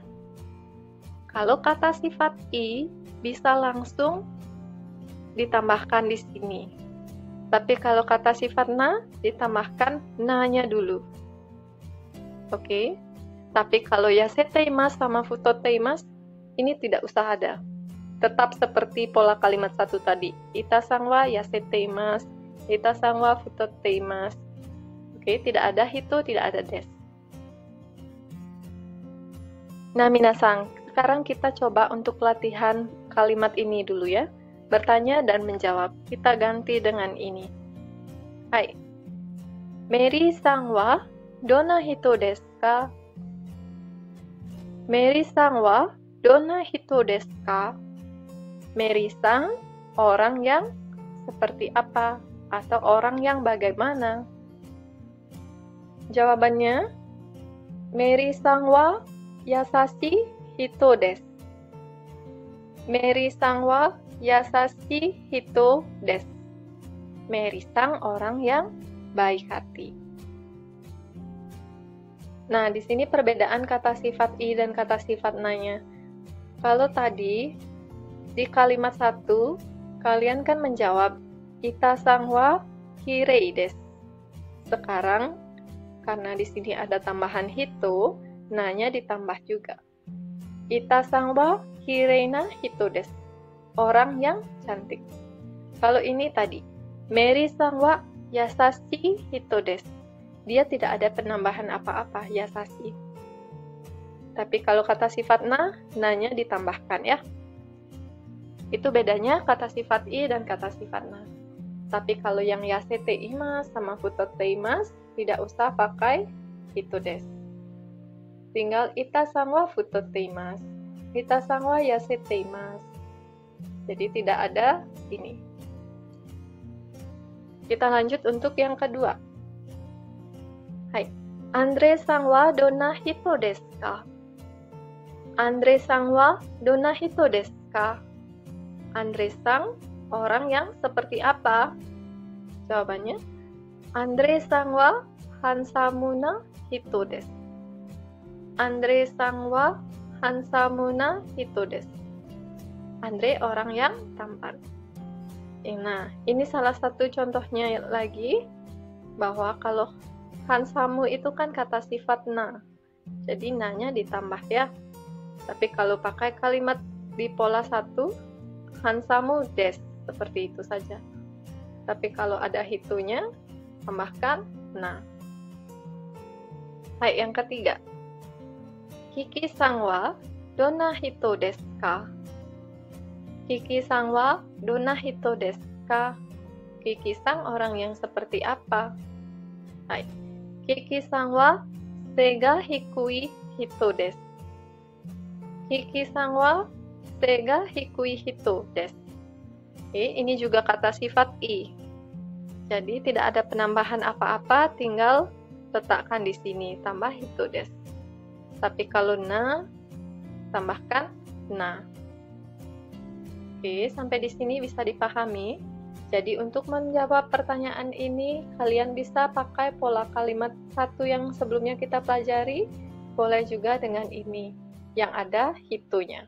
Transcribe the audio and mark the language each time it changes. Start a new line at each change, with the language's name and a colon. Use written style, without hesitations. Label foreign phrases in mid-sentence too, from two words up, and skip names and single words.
Indonesian: Kalau kata sifat i bisa langsung ditambahkan di sini. Tapi kalau kata sifat na ditambahkan na-nya dulu. Oke? Tapi kalau yaseteimasu sama futoteimasu ini tidak usah ada. Tetap seperti pola kalimat 1 tadi.
Japanese: イタさんは痩せています、イタさんは太っています.
Indonesian: Oke, tidak ada hito, tidak ada des. Nah, minasan, sekarang kita coba untuk latihan kalimat ini dulu ya. Bertanya dan menjawab. Kita ganti dengan ini. Hai.
Japanese: メリさんはどんな人ですか? メリさんはどんな人ですか?
Indonesian: Meri-san, orang yang seperti apa? Atau orang yang bagaimana? Jawabannya,
Japanese: メリさんは優しい人です. メリさんは優しい人です.
Indonesian: Meri-san orang yang baik hati. Nah, di sini perbedaan kata sifat i dan kata sifat na-nya. Kalau tadi di kalimat 1 Kalian kan menjawab,
Japanese: イタさんはきれいです.
Indonesian: Sekarang, karena di sini ada tambahan hito, na-nya ditambah juga.
Japanese: イタさんはきれいな人です.
Indonesian: Orang yang cantik. Kalau ini tadi,
Japanese: メリさんは優しい人です.
Indonesian: Dia tidak ada penambahan apa-apa, yasashi. Tapi kalau kata sifat na-nya ditambahkan ya. Itu bedanya kata sifat i dan kata sifat na. Tapi kalau yang
Japanese: 痩せています
Indonesian: sama
Japanese: 太っています,
Indonesian: tidak usah pakai
Japanese: 人です. Tinggal イタさんは太っています、イタさんは痩せています.
Indonesian: Jadi tidak ada ini. Kita lanjut untuk yang kedua. Hai,
Japanese: アンドレさんはどんな人ですか? アンドレさんはどんな人ですか?
Indonesian: Andre-san, orang yang seperti apa? Jawabannya,
Japanese: アンドレさんはハンサムな人です. アンドレさんはハンサムな人です.
Indonesian: Andre orang yang tampan. Nah, ini salah satu contohnya lagi, bahwa kalau hansamu itu kan kata sifat na. Jadi na-nya ditambah ya. Tapi kalau pakai kalimat di pola 1,
Japanese: ハンサムです,
Indonesian: seperti itu saja. Tapi kalau ada hitonya, tambahkan na. Hai, yang ketiga.
Japanese: キキさんはどんな人ですか? キキさんはどんな人ですか?
Indonesian: Kiki-san orang yang seperti apa? Hai.
Japanese: キキさんは背が低い人です. キキさんは背が低い人です.
Indonesian: Ini juga kata sifat i. Jadi tidak ada penambahan apa-apa, tinggal letakkan di sini tambah
Japanese: 人です.
Indonesian: Tapi kalau na, tambahkan na. Oke, sampai di sini bisa dipahami. Jadi untuk menjawab pertanyaan ini, kalian bisa pakai pola kalimat 1 yang sebelumnya kita pelajari, boleh juga dengan ini, yang ada hitonya.